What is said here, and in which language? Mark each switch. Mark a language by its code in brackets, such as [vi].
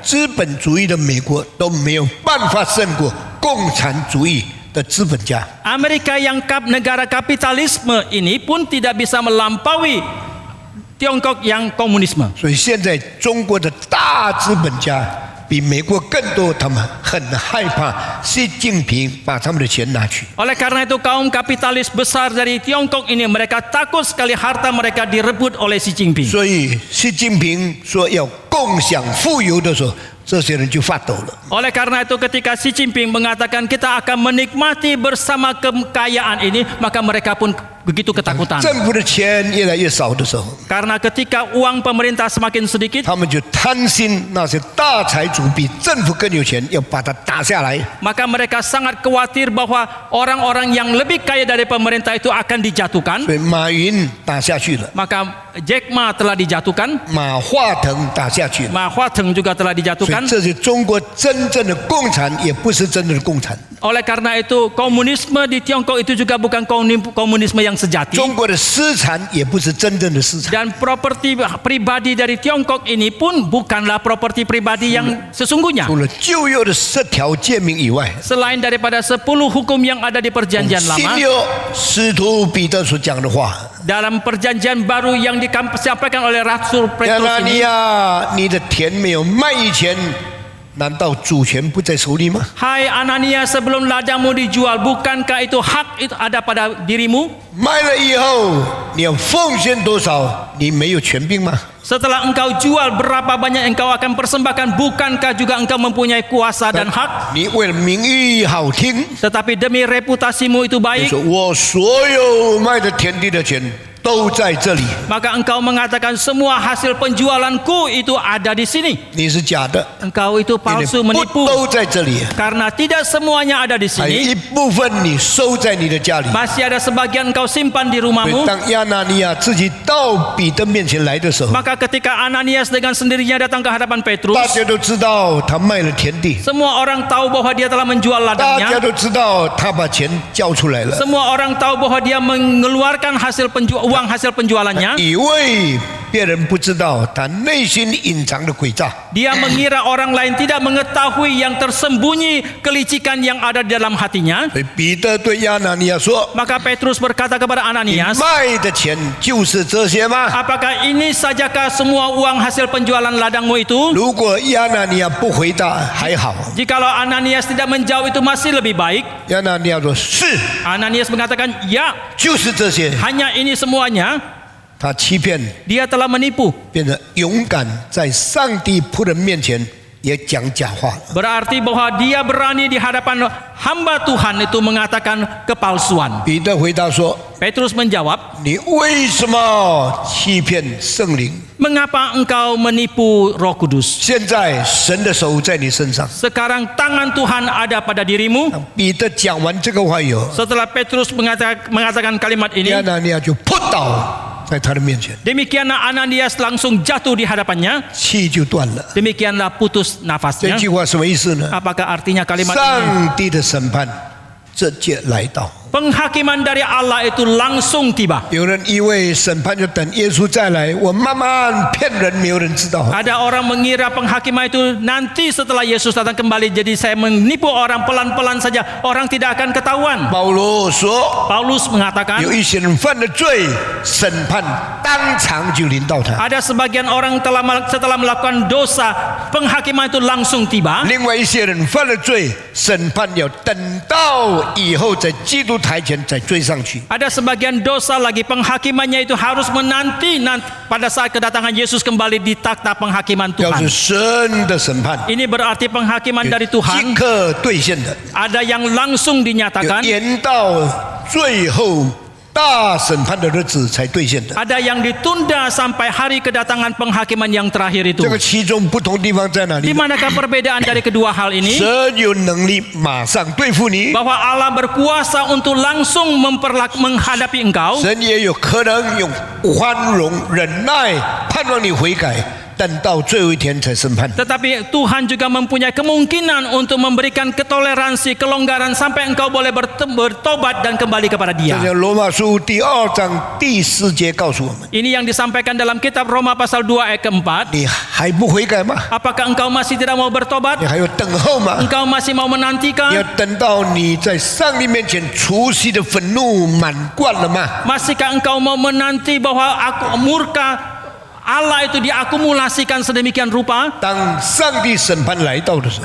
[zh] 资本主义的美国都没有办法胜过共产主义的资本家。 [id] Amerika yang negara kapitalisme ini pun tidak bisa melampaui Tiongkok yang komunisme. [zh] 所以现在中国的大资本家比美国更多，他们很害怕习近平把他们的钱拿去。 [id] Oleh karena itu kaum kapitalis besar dari Tiongkok ini mereka takut sekali harta mereka direbut oleh Xi Jinping. [zh] 所以习近平说要共享富有的时候，这些人就发抖了。 [id] Oleh karena itu ketika Xi Jinping mengatakan kita akan menikmati bersama kekayaan ini, maka mereka pun begitu ketakutan. [zh] 政府的钱越来越少的时候， [id] Karena ketika uang pemerintah semakin sedikit, [zh] 他们就贪心那些大财主比政府更有钱，要把它打下来。 [id] maka mereka sangat khawatir bahwa orang-orang yang lebih kaya dari pemerintah itu akan dijatuhkan. [zh] 所以马云打下去了， [id] Maka Jack Ma telah dijatuhkan, [zh] 马化腾打下去了。 [id] Ma Huateng juga telah [zh] 所以 [id] dijatuhkan. [zh] 这是中国真正的共产，也不是真正的共产。 [id] Oleh karena itu komunisme di Tiongkok itu juga bukan komunisme yang sejati. [zh] 中国的私产也不是真正的私产。 [id] Dan properti pribadi dari Tiongkok ini pun bukanlah properti pribadi yang sesungguhnya. [zh] 除了旧约的10条诫命以外， [id] Selain daripada 10 hukum yang ada di perjanjian [zh] 新 [id] lama, [zh] 约使徒彼得所讲的话， [id] dalam perjanjian baru yang disampaikan oleh Rasul [zh] 亚 [id] Petrus [zh] 拿尼 [id] ini, [zh] 亚，你的田没有卖以前，难道主权不在手里吗？ [id] Hai Anania, sebelum ladangmu dijual, bukankah itu hak itu ada pada dirimu? [zh] 卖了以后你要奉献多少？你没有权柄吗？ [id] Setelah engkau jual, berapa banyak engkau akan persembahkan? Bukankah juga engkau mempunyai kuasa dan hak? [zh] 你为了名誉好听， [id] Tetapi demi reputasimu itu [zh] 你 [id] baik, [zh] 说我所有卖的田地的钱都在这里， [id] maka engkau mengatakan semua hasil penjualanku itu ada di sini. [zh] 你是假的， [id] Engkau itu [zh] 你 [id] palsu [zh] 不 [id] menipu. [zh] 都在这里？ [id] Karena tidak semuanya ada di [zh] 还有 [id] sini. [zh] 一部分你收在你的家里。 [id] Masih ada sebagian engkau simpan di [zh] 所以 [id] rumahmu. [zh] 当亚拿尼亚自己到彼得面前来的时候， [id] Maka ketika Ananias dengan sendirinya datang ke hadapan [zh] 大 [id] Petrus, [zh] 家都知道他卖了田地， [id] semua orang tahu bahwa dia telah menjual [zh] 大家 [id] ladangnya. [zh] 都知道他把钱交出来了， [id] Semua orang tahu bahwa dia mengeluarkan uang hasil penjualannya. [zh] 以为别人不知道他内心隐藏的诡诈。 [id] Dia mengira orang lain tidak mengetahui yang tersembunyi kelicikan yang ada di dalam hatinya. [zh] 所以彼得对亚拿尼亚说 [id] Maka Petrus berkata kepada：“ [zh] 你 [id] Ananias, [zh] 卖的钱就是这些吗？ [id] apakah ini sajakah semua uang hasil penjualan ladangmu itu?” [zh] 如果亚拿尼亚不回答还好， [id] Jikalau Ananias tidak menjawab, itu masih lebih baik. [zh] 亚拿尼亚说是， [id] Ananias mengatakan, "Ya, [zh] 就是这些。 [id] hanya ini semuanya." [zh] 他欺骗， [id] Dia telah menipu. [zh] 变成勇敢在上帝仆人面前也讲假话了。 [id] Berarti bahwa dia berani di hadapan hamba Tuhan itu mengatakan kepalsuan. [zh] 彼得回答说 [id] Petrus menjawab,：“ [zh] 你为什么欺骗圣灵？ [id] Mengapa engkau menipu Roh Kudus? [zh] 现在神的手在你身上。 [id] Sekarang tangan Tuhan ada pada dirimu." [zh] 彼得讲完这个话以后， [id] Setelah Petrus mengatakan kalimat ini, [zh] 亚拿尼亚就扑倒在他的面前， [id] demikianlah Ananias langsung jatuh di hadapannya. [zh] 气就断了。 [id] Demikianlah putus [zh] 这 [id] nafasnya. [zh] 句话什么意思呢？ [id] Apakah artinya kalimat ini? [zh] 上帝的审判直接来到。 [id] Penghakiman dari Allah itu langsung tiba. [zh] 有人以为审判就等耶稣再来，我慢慢骗人，没有人知道。 [id] Ada orang mengira penghakiman itu nanti setelah Yesus datang kembali. Jadi saya menipu orang pelan-pelan saja. Orang tidak akan ketahuan. [zh] 保罗说， [id] Paulus mengatakan, [zh] 有一些人犯了罪，审判当场就临到他； [id] ada sebagian orang setelah melakukan dosa, penghakiman itu langsung tiba. [zh] 另外一些人犯了罪，审判要等到以后在基督台前再追上去。 [id] Ada sebagian dosa lagi, penghakimannya itu harus menanti pada saat kedatangan Yesus kembali di takhta penghakiman [zh] 要 [id] Tuhan. [zh] 是神的审判， [id] Ini berarti penghakiman dari [zh] 即 [id] Tuhan. [zh] 刻兑现的， [id] Ada yang langsung [zh] 有 [id] dinyatakan, [zh] 延到最后大审判的日子才兑现的。 [id] ada yang ditunda sampai hari kedatangan penghakiman yang terakhir itu. [zh] 这个其中不同地方在哪 [id] Di [zh] 里？ [id] manakah perbedaan dari kedua hal ini? [zh] 神有能力马上对付你， [id] Bahwa Allah berkuasa untuk langsung menghadapi engkau. [zh] 神也有可能用宽容、忍耐，盼望你悔改，等到最后一天才审判。 [id] Tetapi Tuhan juga mempunyai kemungkinan untuk memberikan ketoleransi, kelonggaran sampai engkau boleh bertobat dan kembali kepada [zh] 这 [id] Dia. [zh] 像罗马书第2章第4节告诉我们： [id] Ini yang disampaikan dalam kitab Roma pasal 2 ayat keempat. [zh] 你还不悔改吗？ [id] Apakah engkau masih tidak mau bertobat? [zh] 你还要等候吗？ [id] Engkau masih mau [zh] 你要 [id] menantikan? [zh] 等到你在上帝面前除息的愤怒满贯了吗？ [id] Masihkah engkau mau menanti bahwa aku murka Allah itu diakumulasikan sedemikian rupa? [zh] 当上帝审判来到的时候，